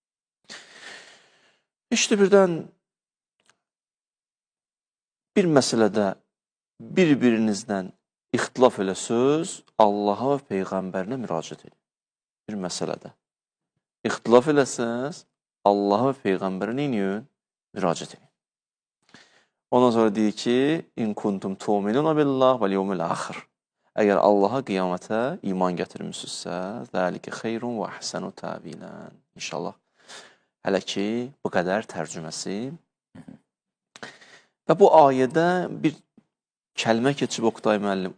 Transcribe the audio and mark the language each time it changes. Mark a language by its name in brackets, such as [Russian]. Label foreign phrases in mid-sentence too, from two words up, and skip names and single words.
[Azerbaijani] İşte birdən bir məsələdə bir-birinizdən ixtilaf elə söz Allaha və Peyğəmbərinə müraciət edin. Bir məsələdə ixtilaf eləsəz Allaha və Peyğəmbərinə müraciət edin. Ondan sonra deyir ki, [Arabic] إن كنتم تؤمنون بالله واليوم الآخر. [Azerbaijani] Əgər Allaha qiyamətə iman gətirmişsinizsə, [Arabic] ذلك خير وأحسن تأويلا. [Azerbaijani] İnşallah. Hələ ki, bu qədər tərcüməsi. Və bu ayədə bir kəlmə keçib Oqtay müəllim.